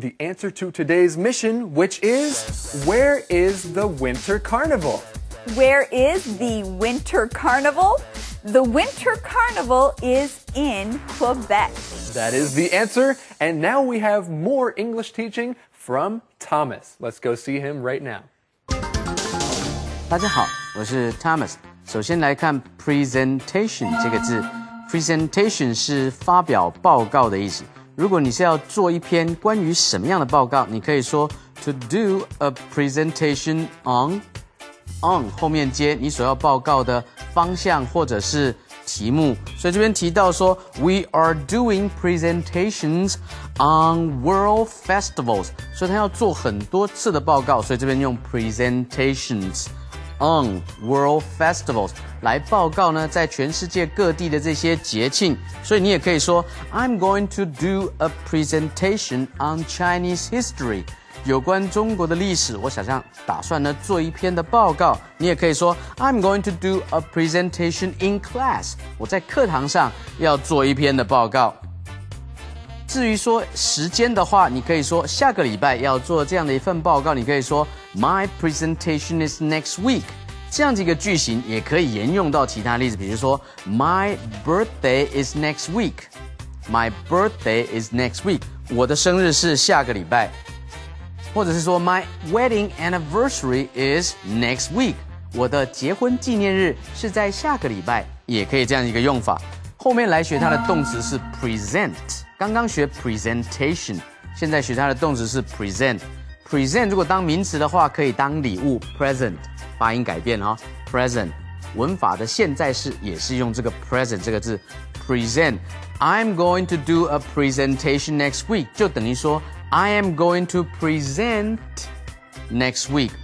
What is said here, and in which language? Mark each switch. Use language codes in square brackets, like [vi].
[en] The answer to today's mission, which is, where is the Winter Carnival? Where is the Winter Carnival? The Winter Carnival is in Quebec. That is the answer. And now we have more English teaching from Thomas. Let's go see him right now. [zh] 大家好，我是 Thomas。首先来看 presentation 这个字 ，presentation 是发表报告的意思。如果你是要做一篇关于什么样的报告，你可以说 [en] to do a presentation on [zh] 后面接你所要报告的方向或者是题目，所以这边提到说 [en] we are doing presentations on world festivals， [zh] 所以他要做很多次的报告，所以这边用 [en] presentations on world festivals [zh] 来报告呢，在全世界各地的这些节庆，所以你也可以说 [en] I'm going to do a presentation on Chinese history。 [zh] 有关中国的历史，我打算呢做一篇的报告。你也可以说 [en] I'm going to do a presentation in class。 [zh] 我在课堂上要做一篇的报告。至于说时间的话，你可以说下个礼拜要做这样的一份报告，你可以说 [en] My presentation is next week。 [zh] 这样的一个句型也可以沿用到其他例子，比如说 [en] My birthday is next week。 [zh] My birthday is next week。我的生日是下个礼拜。或者是说 [en] My wedding anniversary is next week。 [zh] 我的结婚纪念日是在下个礼拜，也可以这样一个用法。后面来学它的动词是 present， 刚刚学 presentation， 现在学它的动词是 present。present 如果当名词的话，可以当礼物 present， 发音改变present。文法的现在式也是用这个 present 这个字 present。 [en] I'm going to do a presentation next week， [zh] 就等于说 [en] I am going to present next week。